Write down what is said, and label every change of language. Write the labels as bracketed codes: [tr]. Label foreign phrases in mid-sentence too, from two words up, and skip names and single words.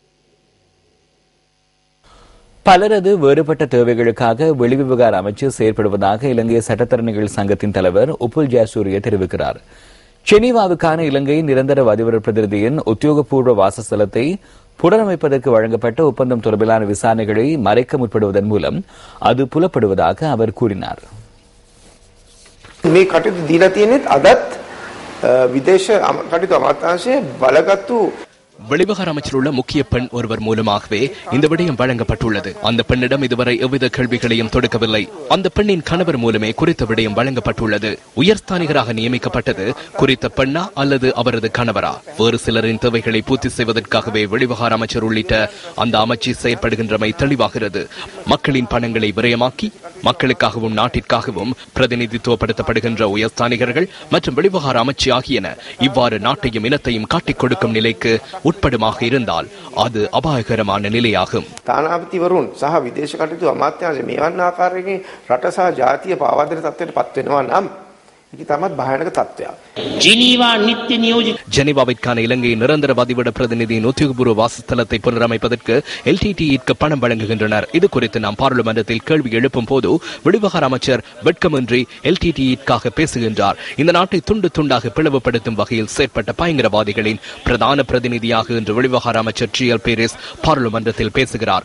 [ta] பலரது வேறுபட்ட தேவைகளுக்காக வெளிவிவகார அமைச்சு செயற்படுவதாக இலங்கை சட்டத்தரணிகள் சங்கத்தின் தலைவர் உப்புல் ஜெயசூரிய தெரிவிக்கிறார். ஜெனீவாவுக்கான இலங்கை நிரந்தர வதிவர பிரதிநிதியின் உத்தியோகபூர்வ வாசஸ்தலத்தை புனரமைப்பதற்கு வழங்கப்பட்ட ஒப்பந்தம் தொடர்பிலான விசாரணைகளை மறைக்க முற்படுவதன் மூலம் அது புலப்படுவதாக அவர் கூறினார். [si] මේ කටයුතු දීලා තියෙනෙත් අදත් විදේශ කටයුතු අමාත්‍යාංශයේ බලගත්තු [ta] வெளிவகார அமைச்சர் உள்ள முக்கிய பெண் ஒருவர் மூலமாகவே இந்த விடயம் வழங்கப்பட்டுள்ளது. அந்த பெண்ணிடம் இதுவரை எவ்வித கேள்விகளையும் தொடுக்கவில்லை. அந்த பெண்ணின் கணவர் மூலமே குறித்த விடயம் வழங்கப்பட்டுள்ளது. உயர்ஸ்தானிகராக நியமிக்கப்பட்டது குறித்த பெண்ணா அல்லது அவரது கணவரா? வேறு சிலரின் தேவைகளை பூர்த்தி செய்வதற்காகவே வெளிவகார அமைச்சர் உள்ளிட்ட அந்த அமைச்சு செயற்படுகின்றமை தெளிவாகிறது. மக்களின் பணங்களை விரயமாக்கி மக்களுக்காகவும் நாட்டிற்காகவும் பிரதிநிதித்துவப்படுத்தப்படுகின்ற உயர்ஸ்தானிகர்கள் மற்றும் வெளிவகார அமைச்சு ஆகியன இவ்வாறு நாட்டையும் இனத்தையும் காட்டிக் கொடுக்கும் நிலைக்கு உட்படுமாக இருந்தால் அது அபாயகரமான நிலையாகும். [si] තානාපතිවරුන් සහ විදේශ කටයුතු අමාත්‍යාංශය මේවන් ආකාරයකින් රට සහ ජාතිය පාවාදන තත්ත්වයට පත් වෙනවා නම් ඒක තමයි භයානක තත්ත්වයක්. ජිනීවා නිත්‍ය නියෝජිත [ta] ஜெனீவாவிற்கான இலங்கை நிரந்தர வதிவிட பிரதிநிதியின் உத்தியோகபூர்வ வாசஸ்தலத்தை புனரமைப்பதற்கு LTTE பணம் வழங்குகின்றனர். இது குறித்து நாம் பாராளுமன்றத்தில் கேள்வி எழுப்பும் போது வெளிவகார அமைச்சர் வெட்கமின்றி LTTE பேசுகின்றார். இந்த நாட்டை துண்டு துண்டாக பிளவுபடுத்தும் வகையில் செயற்பட்ட பயங்கரவாதிகளின் பிரதான பிரதிநிதியாக இன்று வெளிவகார அமைச்சர் GL பீரிஸ் பாராளுமன்றத்தில் பேசுகிறார்.